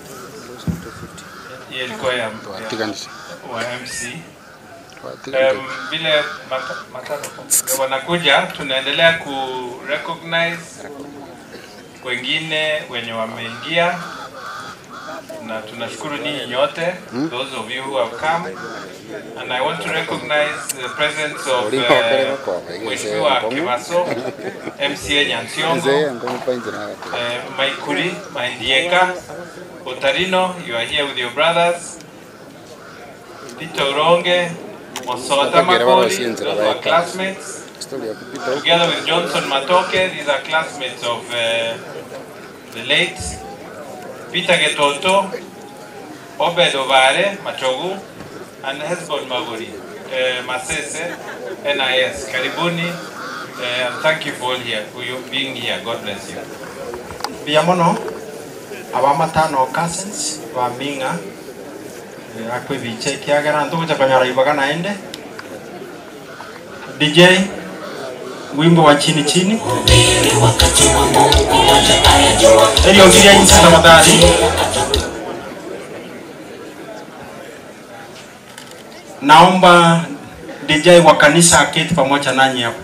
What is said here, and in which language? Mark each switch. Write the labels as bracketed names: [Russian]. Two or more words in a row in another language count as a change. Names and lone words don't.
[Swahili] Hiyo ilikuwa ya MC. Vile wanakuja tunaendelea ku recognize wengine wenye wameingia na tunashukuru ninyi nyote, [English] those of you who have come, and I want to recognize the presence of Mheshimiwa Kimaso, MCA Nyansiongo, Maikuri, Maindieka, Otarino, you are here with your brothers, Tito Ronge, Mosota Makoli, those are classmates. Together with Johnson Matoke, these are classmates of the late Peter Getoto, Obed Ovare, Machogu, and Hezbon Maguri, Masese, NIS, Karibuni, and thank you for you being here. God bless you. [Gusii] Biamono, abamatano cousins, Waminga, Akwe Biche, Kiagara, and Tuja Kanyara Ibagana Ende. [Swahili] DJ, wimbo wa chini chini. [Gusii] Elio giria insa tafadhali. [Swahili] Naomba DJ wa kanisa aketi pamoja nanyi hapo.